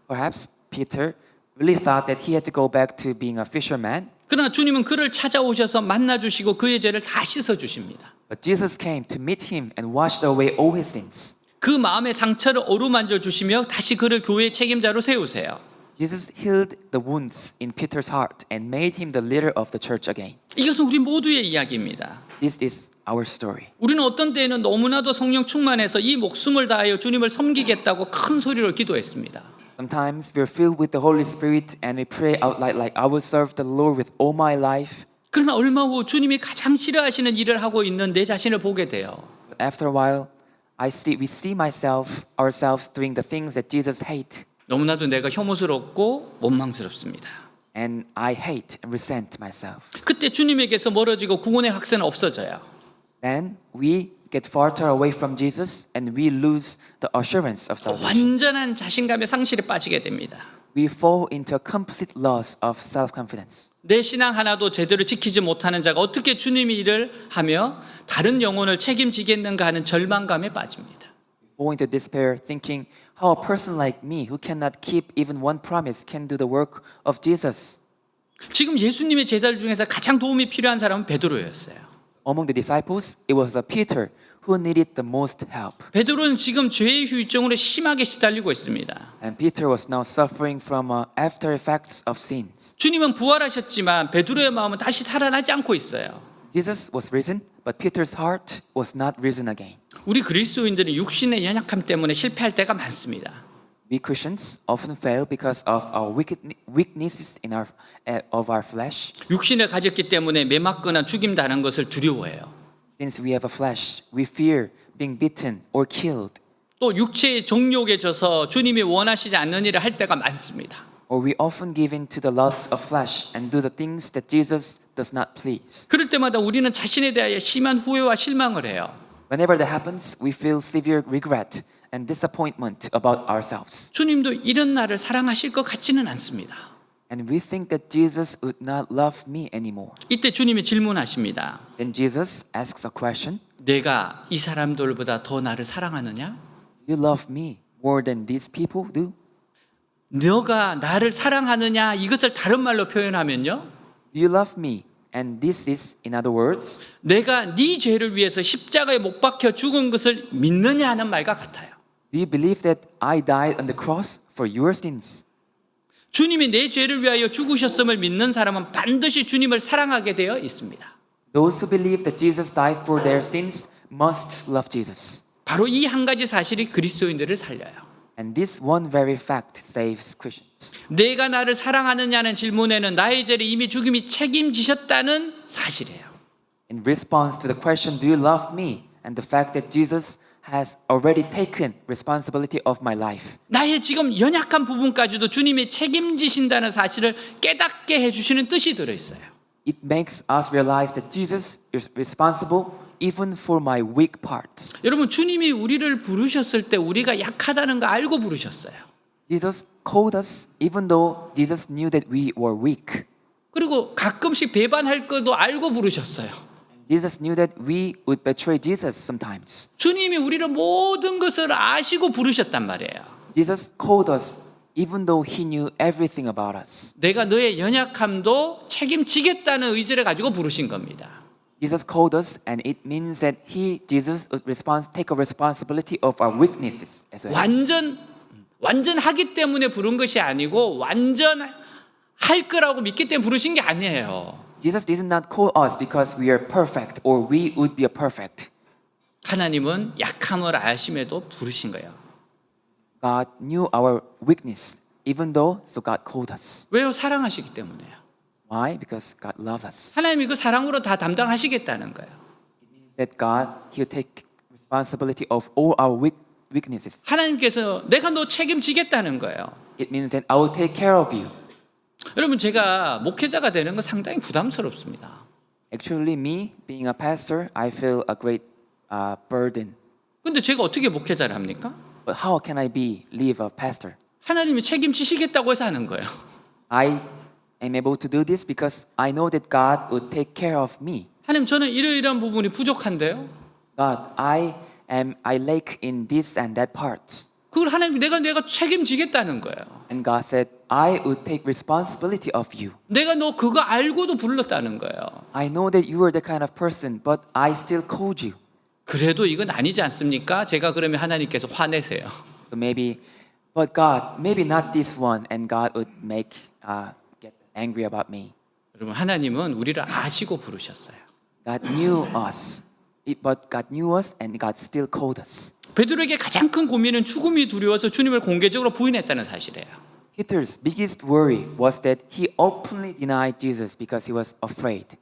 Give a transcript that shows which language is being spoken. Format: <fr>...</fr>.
<en>Perhaps Peter really thought that he had to go back to being a fisherman.</en> <ko>그러나 주님은 그를 찾아오셔서 만나주시고 그의 죄를 다 씻어주십니다.</ko> <en>But Jesus came to meet him and washed away all his sins.</en> <ko>그 마음의 상처를 어루만져 주시며 다시 그를 교회의 책임자로 세우세요.</ko> <en>Jesus healed the wounds in Peter's heart and made him the leader of the church again.</en> <ko>이것은 우리 모두의 이야기입니다.</ko> <en>This is our story.</en> <ko>우리는 어떤 때에는 너무나도 성령 충만해서 이 목숨을 다하여 주님을 섬기겠다고 큰 소리로 기도했습니다.</ko> <en>Sometimes we're filled with the Holy Spirit and we pray out loud like I will serve the Lord with all my life.</en> <ko>그러나 얼마 후 주님이 가장 싫어하시는 일을 하고 있는 내 자신을 보게 돼요.</ko> <en>But after a while, we see ourselves doing the things that Jesus hates.</en> <ko>너무나도 내가 혐오스럽고 원망스럽습니다.</ko> <en>And I hate and resent myself.</en> <ko>그때 주님에게서 멀어지고 구원의 확신은 없어져요.</ko> <en>Then we get farther away from Jesus and we lose the assurance of salvation.</en> <ko>완전한 자신감의 상실에 빠지게 됩니다.</ko> <en>We fall into a complete loss of self-confidence.</en> <ko>내 신앙 하나도 제대로 지키지 못하는 자가 어떻게 주님이 일을 하며 다른 영혼을 책임지겠는가 하는 절망감에 빠집니다.</ko> <en>We fall into despair thinking how a person like me who cannot keep even one promise can do the work of Jesus.</en> <ko>지금 예수님의 제자들 중에서 가장 도움이 필요한 사람은 베드로였어요.</ko> <en>Among the disciples, it was Peter who needed the most help.</en> <ko>베드로는 지금 죄의 후유증으로 심하게 시달리고 있습니다.</ko> <en>And Peter was now suffering from after effects of sins.</en> <ko>주님은 부활하셨지만 베드로의 마음은 다시 살아나지 않고 있어요.</ko> <en>Jesus was risen, but Peter's heart was not risen again.</en> <ko>우리 그리스도인들은 육신의 연약함 때문에 실패할 때가 많습니다.</ko> <en>We Christians often fail because of our weaknesses of our flesh.</en> <ko>육신을 가졌기 때문에 매맞거나 죽임당하는 것을 두려워해요.</ko> <en>Since we have a flesh, we fear being beaten or killed.</en> <ko>또 육체의 정욕에 져서 주님이 원하시지 않는 일을 할 때가 많습니다.</ko> <en>Or we often give in to the lust of flesh and do the things that Jesus does not please.</en> <ko>그럴 때마다 우리는 자신에 대하여 심한 후회와 실망을 해요.</ko> <en>Whenever that happens, we feel severe regret and disappointment about ourselves.</en> <ko>주님도 이런 나를 사랑하실 것 같지는 않습니다.</ko> <en>And we think that Jesus would not love me anymore.</en> <ko>이때 주님이 질문하십니다.</ko> <en>Then Jesus asks a question.</en> <ko>내가 이 사람들보다 더 나를 사랑하느냐?</ko> <en>You love me more than these people do?</en> <ko>너가 나를 사랑하느냐? 이것을 다른 말로 표현하면요.</ko> <en>Do you love me? And this is, in other words,</en> <ko>내가 네 죄를 위해서 십자가에 못 박혀 죽은 것을 믿느냐 하는 말과 같아요.</ko> <en>do you believe that I died on the cross for your sins?</en> <ko>주님이 내 죄를 위하여 죽으셨음을 믿는 사람은 반드시 주님을 사랑하게 되어 있습니다.</ko> <en>Those who believe that Jesus died for their sins must love Jesus.</en> <ko>바로 이 한 가지 사실이 그리스도인들을 살려요.</ko> <en>And this one very fact saves Christians.</en> <ko>내가 나를 사랑하느냐는 질문에는 나의 죄를 이미 주님이 책임지셨다는 사실이에요.</ko> <en>In response to the question, do you love me? And the fact that Jesus has already taken responsibility of my life.</en> <ko>나의 지금 연약한 부분까지도 주님이 책임지신다는 사실을 깨닫게 해주시는 뜻이 들어있어요.</ko> <en>It makes us realize that Jesus is responsible even for my weak parts.</en> <ko>여러분 주님이 우리를 부르셨을 때 우리가 약하다는 거 알고 부르셨어요.</ko> <en>Jesus called us even though Jesus knew that we were weak.</en> <ko>그리고 가끔씩 배반할 것도 알고 부르셨어요.</ko> <en>Jesus knew that we would betray Jesus sometimes.</en> <ko>주님이 우리를 모든 것을 아시고 부르셨단 말이에요.</ko> <en>Jesus called us even though he knew everything about us.</en> <ko>내가 너의 연약함도 책임지겠다는 의지를 가지고 부르신 겁니다.</ko> <en>Jesus called us and it means that Jesus would take a responsibility of our weaknesses as well.</en> <ko>완전하기 때문에 부른 것이 아니고 완전할 거라고 믿기 때문에 부르신 게 아니에요.</ko> <en>Jesus did not call us because we are perfect or we would be perfect.</en> <ko>하나님은 약함을 아심에도 부르신 거예요.</ko> <en>God knew our weakness even though so God called us.</en> <ko>왜요? 사랑하시기 때문에요.</ko> <en>Why? Because God loves us.</en> <ko>하나님이 그 사랑으로 다 담당하시겠다는 거예요.</ko> <en>That God, He will take responsibility of all our weaknesses.</en> <ko>하나님께서 내가 너 책임지겠다는 거예요.</ko> <en>It means that I will take care of you.</en> <ko>여러분 제가 목회자가 되는 건 상당히 부담스럽습니다.</ko> <en>Actually, me being a pastor, I feel a great burden.</en> <ko>근데 제가 어떻게 목회자를 합니까?</ko> <en>But how can I live a pastor?</en> <ko>하나님이 책임지시겠다고 해서 하는 거예요.</ko> <en>I am able to do this because I know that God would take care of me.</en> <ko>하나님 저는 이러이러한 부분이 부족한데요.</ko> <en>God, I lack in this and that parts.</en> <ko>그걸 하나님 내가 책임지겠다는 거예요.</ko> <en>And God said, I would take responsibility of you.</en> <ko>내가 너 그거 알고도 불렀다는 거예요.</ko> <en>I know that you are the kind of person, but I still called you.</en> <ko>그래도 이건 아니지 않습니까? 제가 그러면 하나님께서 화내세요.</ko> <en>So but God, maybe not this one, and God would get angry about me.</en> <ko>여러분 하나님은 우리를 아시고 부르셨어요.</ko> <en>God knew us, but God knew us, and God still called us.</en> <ko>베드로에게 가장 큰 고민은 죽음이 두려워서 주님을 공개적으로 부인했다는 사실이에요.</ko> <en>Peter's biggest worry was that he openly denied Jesus because he was afraid.</en>